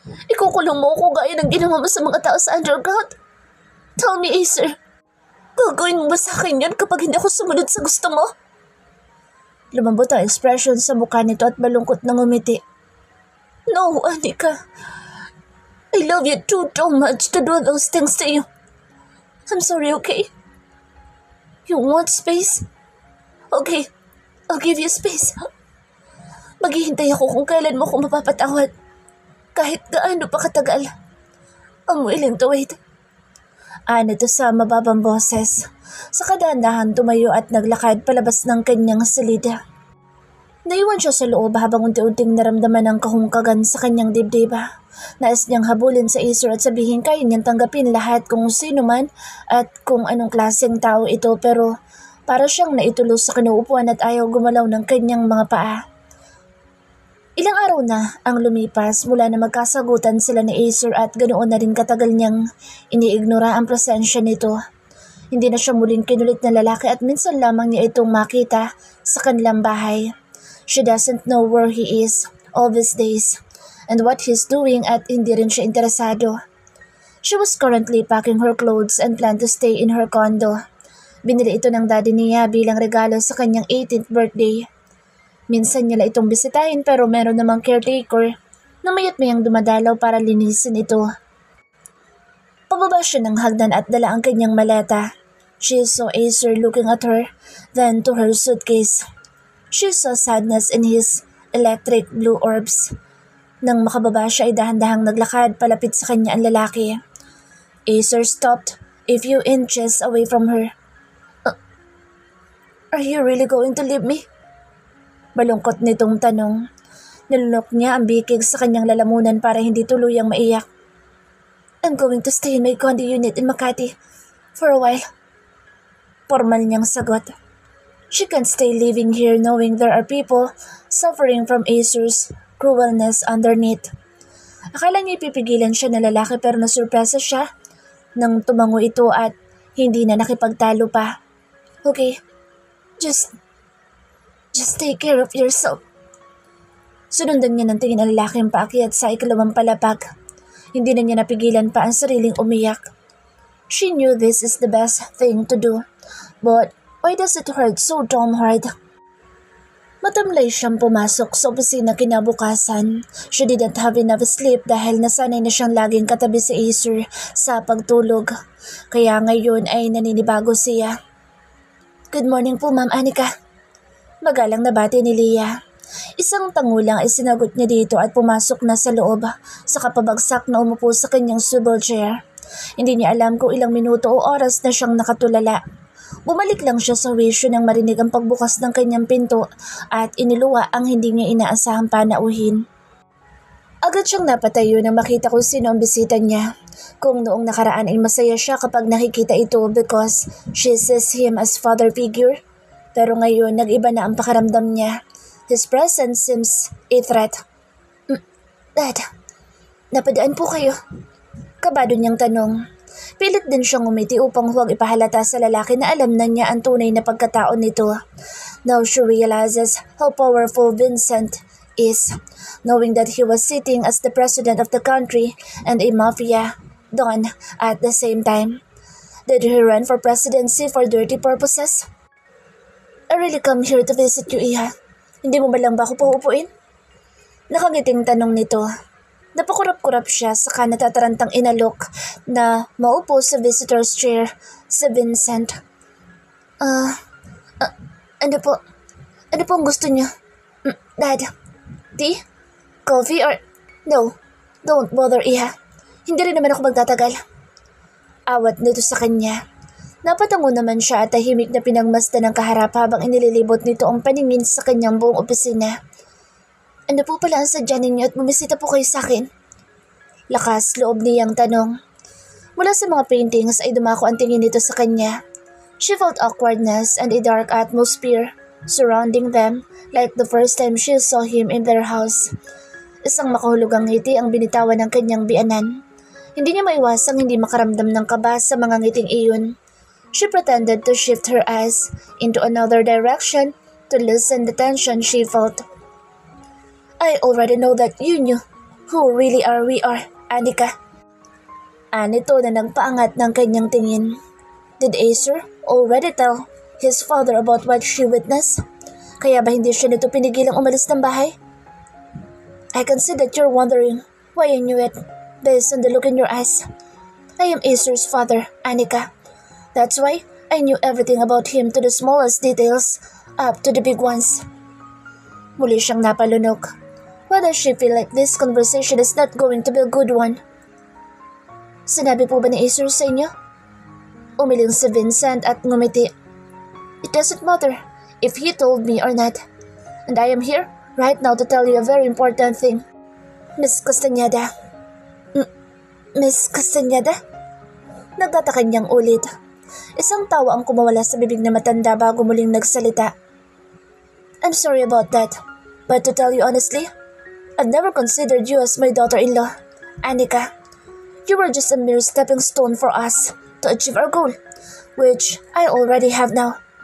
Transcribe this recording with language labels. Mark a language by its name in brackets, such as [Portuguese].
[Filipino] Ikukulong mo ako gaya ng ginawa mo sa mga tao sa underground? [English] Tell me, Acer. [Filipino] Gagawin mo ba sa akin yan kapag hindi ako sumunod sa gusto mo? Lumambot ang expression sa mukha nito at malungkot na ngumiti. [English] No, Anika. I love you too much to do those things to you. I'm sorry, okay? You want space? Okay, I'll give you space. [Filipino] Maghihintay ako kung kailan mo ko mapapatawad. Kahit gaano pa katagal. [English] I'm willing to wait. [Filipino] Anito sa mababang boses. Sa dahan-dahan tumayo at naglakad palabas ng kanyang silid. Naiwan siya sa loob habang unti-unting naramdaman ng kahungkagan sa kanyang dibdib. Nais niyang habulin sa Acer at sabihin kaya niyang tanggapin lahat kung sino man at kung anong klaseng tao ito pero para siyang naitulos sa kinuupuan at ayaw gumalaw ng kanyang mga paa. Ilang araw na ang lumipas mula na magkasagutan sila ni Acer at ganoon na rin katagal niyang iniignora ang presensya nito. Hindi na siya muling kinulit na lalaki at minsan lamang niya itong makita sa kanilang bahay. [English] She doesn't know where he is all these days and what he's doing [Filipino] at hindi rin siya interesado. [English] She was currently packing her clothes and planned to stay in her condo. [Filipino] Binili ito ng daddy niya bilang regalo sa kanyang 18th birthday. Minsan niya itong bisitahin pero meron namang caretaker na mayat-mayang dumadalaw para linisin ito. Pababa siya ng hagdan at dala ang kanyang maleta. [English] She saw Acer looking at her, then to her suitcase. She saw sadness in his electric blue orbs. [Filipino] Nang makababa siya ay dahan-dahang naglakad palapit sa kanya ang lalaki. [English] Acer stopped a few inches away from her. Are you really going to leave me? [Filipino] Malungkot nitong tanong. Nilunok niya ang bikig sa kanyang lalamunan para hindi tuluyang maiyak. [English] I'm going to stay in my condo unit in Makati for a while. Formal [Filipino] niyang sagot. [English] She can't stay living here knowing there are people suffering from Acer's cruelness underneath. [Filipino] Akala niya ipipigilan siya ng lalaki pero nasurpresa siya nang tumango ito at hindi na nakipagtalo pa. [English] Okay, just take care of yourself. [Filipino] Sunundan niya ng tingin ang lalaking paakyat sa ikalawang palapag. Hindi na niya napigilan pa ang sariling umiyak. [English] She knew this is the best thing to do. But why does it hurt so damn hard? [Filipino] Matamlay siyang pumasok sa opisina kinabukasan. [English] She didn't have enough sleep [Filipino] dahil nasanay na siyang laging katabi si Acer sa pagtulog. Kaya ngayon ay naninibago siya. [English] Good morning [Filipino] po, Ma'am Anika. Magalang na bati ni Leah. Isang tangulang ay sinagot niya dito at pumasok na sa loob sa kapabagsak na umupo sa kanyang swivel chair. Hindi niya alam kung ilang minuto o oras na siyang nakatulala. Bumalik lang siya sa wisyo nang marinig ang pagbukas ng kanyang pinto at iniluwa ang hindi niya inaasahang panauhin. Agad siyang napatayo nang makita kung sino ang bisita niya. Kung noong nakaraan ay masaya siya kapag nakikita ito [English] because she sees him as father figure. [Filipino] Pero ngayon nag-iba na ang pakaramdam niya. [English] His presence seems a threat. [Filipino] Dad, napadaan po kayo? Kabado niyang tanong. Pilit din siyang umiti upang huwag ipahalata sa lalaki na alam na niya ang tunay na pagkatao nito. [English] Now she realizes how powerful Vincent is, knowing that he was sitting as the president of the country and a mafia don at the same time. Did he run for presidency for dirty purposes? I really come here to visit you, Iha. [Filipino] Hindi mo ba lang ba ako pauupuin? Nakangiting tanong nito. Napakurap-kurap siya saka natatarantang inalok na maupo sa visitor's chair si Vincent. Ano po? Ano po ang gusto niyo? Dad, tea? Coffee or... [English] No, don't bother, Iha. [Filipino] Hindi rin naman ako magtatagal. Awat nito sa kanya. Napatango naman siya at tahimik na pinagmasdan ng kaharap habang inililibot nito ang paningin sa kanyang buong opisina. Ano po pala ang sadya ninyo at bumisita po kayo sa akin? Lakas loob niyang tanong. Mula sa mga paintings ay dumako ang tingin nito sa kanya. [English] She felt awkwardness and a dark atmosphere surrounding them like the first time she saw him in their house. [Filipino] Isang makahulugang ngiti ang binitawan ng kanyang bianan. Hindi niya maiwasang hindi makaramdam ng kaba sa mga ngiting iyon. [English] She pretended to shift her eyes into another direction to loosen the tension she felt. I already know that you knew who really we are, Anika. [Filipino] Anito na nagpaangat ng kanyang tingin. [English] Did Acer already tell his father about what she witnessed? [Filipino] Kaya ba hindi siya nito pinigilang umalis ng bahay? [English] I can see that you're wondering why I knew it based on the look in your eyes. I am Acer's father, Anika. That's why I knew everything about him to the smallest details up to the big ones. [Filipino] Muli siyang napalunok. [English] Why does she feel like this conversation is not going to be a good one? [Filipino] Sinabi po ba ni Acer sa inyo? Umiling si Vincent at ngumiti. [English] It doesn't matter if he told me or not. And I am here right now to tell you a very important thing. Miss Castañeda. Miss Castañeda? [Filipino] Nagtataka niyang ulit. Isang tawa ang kumawala sa bibig na matanda bago muling nagsalita. [English] I'm sorry about that, but to tell you honestly, I've never considered you as my daughter-in-law, Anika. You were just a mere stepping stone for us to achieve our goal, which I already have now.